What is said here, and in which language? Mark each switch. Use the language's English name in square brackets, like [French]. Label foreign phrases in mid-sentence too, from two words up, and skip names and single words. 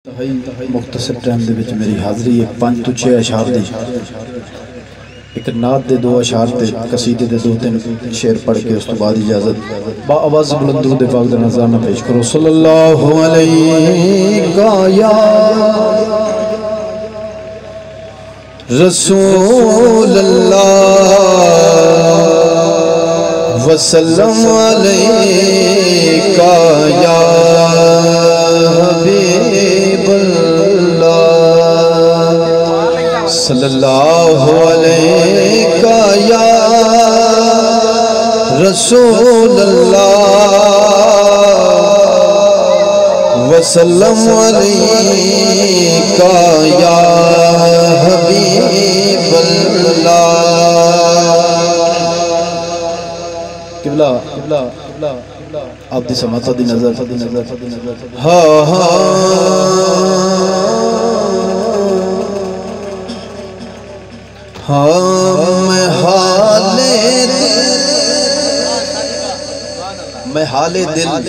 [Punjabi] مختصر ٹائم دے وچ میری حاضری ہے 5 تو 6 اشعار دی ایک نعت دے 2 اشعار تے قصیدے دے 2-3 شعر پڑھ کے اس تو بعد اجازت با آواز بلند درود پاک دا نذرانہ پیش کرو [Arabic] صلى الله عليه يا رسول الله وسلم عليك يا صلى الله عليك يا رسول الله وسلم عليك يا حبيب الله. [Punjabi] قبلہ قبلہ قبلہ آپ دی سماعت دی نظر ہاں ہاں میں حالِ دل